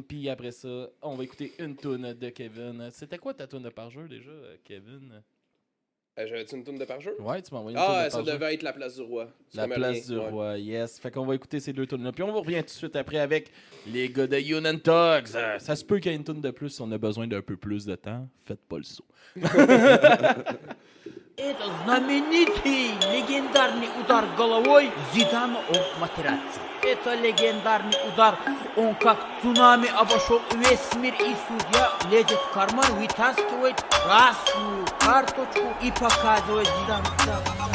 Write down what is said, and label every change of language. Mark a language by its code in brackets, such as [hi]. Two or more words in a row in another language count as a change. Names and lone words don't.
[fr] Puis après ça, on va écouter une toune de Kevin. C'était quoi ta toune de Parjure déjà, Kevin? J'avais-tu une toune de Parjure? Ouais, tu m'as envoyé une toune de Parjure. Ça devait être La Place du Roi. La Place du Roi, yes. Fait qu'on va écouter ces deux tounes-là. Puis on revient tout de suite après avec les gars de Union Talks. Ça se peut qu'il y ait une toune de plus si on a besoin d'un peu plus de temps. Faites pas le saut. [ru] Это знаменитый легендарный удар головой Зидана об матерацци. Это легендарный удар. Он как цунами обошел весь мир, и судья лезет в карман, вытаскивает красную карточку и показывает Зидану.